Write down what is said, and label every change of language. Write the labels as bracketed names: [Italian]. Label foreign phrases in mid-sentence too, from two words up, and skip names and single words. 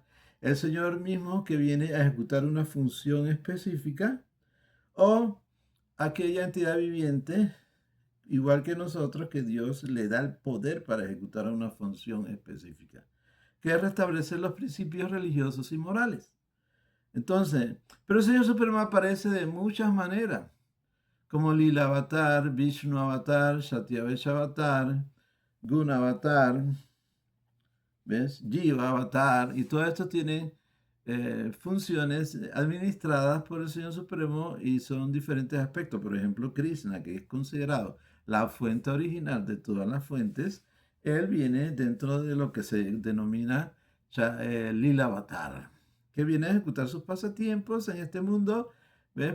[Spanish] El Señor mismo que viene a ejecutar una función específica o aquella entidad viviente, igual que nosotros, que Dios le da el poder para ejecutar una función específica, que es restablecer los principios religiosos y morales. Entonces, pero el Señor Supremo aparece de muchas maneras, como Lila Avatar, Vishnu Avatar, Satyavesh Avatar, Guna Avatar, ¿ves? Jiva Avatar, y todo esto tiene funciones administradas por el Señor Supremo y son diferentes aspectos. Por ejemplo, Krishna, que es considerado la fuente original de todas las fuentes, él viene dentro de lo que se denomina Lila Avatar, que viene a ejecutar sus pasatiempos en este mundo, ¿ves?